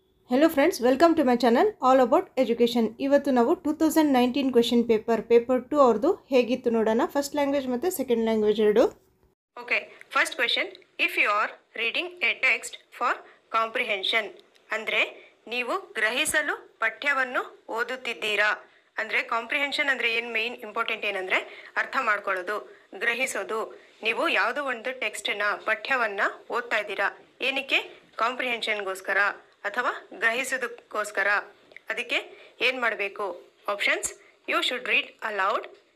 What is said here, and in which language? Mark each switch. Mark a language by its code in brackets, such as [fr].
[en] Hello friends, welcome to my channel all about education. [kn] ಇವತ್ತು ನಾವು 2019 question paper 2 ಅವರದು ಹೇಗಿತ್ತು ನೋಡೋಣ. ಫಸ್ಟ್ ಲ್ಯಾಂಗ್ವೇಜ್ ಮತ್ತು ಸೆಕೆಂಡ್ ಲ್ಯಾಂಗ್ವೇಜ್ ಎರಡು. [en] Okay, first question. If you are reading a text for comprehension, [kn] ಅಂದರೆ ನೀವು ಗ್ರಹಿಸಲು ಪಠ್ಯವನ್ನು ಓದುತ್ತಿದ್ದೀರಾ. ಅಂದರೆ ಕಾಂಪ್ರಿಹೆನ್ಷನ್ ಅಂದರೆ ಏನು ಮೇನ್ ಇಂಪಾರ್ಟೆಂಟ್ ಏನಂದರೆ ಅರ್ಥ ಮಾಡ್ಕೊಳ್ಳೋದು, ಗ್ರಹಿಸೋದು. ನೀವು ಯಾವುದೋ ಒಂದು ಟೆಕ್ಸ್ಟನ್ನು ಪಠ್ಯವನ್ನು ಓದ್ತಾ ಇದ್ದೀರಾ. ಏನಕ್ಕೆ? ಕಾಂಪ್ರಿಹೆನ್ಷನ್ಗೋಸ್ಕರ ಅಥವಾ ಗ್ರಹಿಸೋದಕ್ಕೋಸ್ಕರ. ಅದಕ್ಕೆ ಏನು ಮಾಡಬೇಕು? [en] Options: you should read aloud.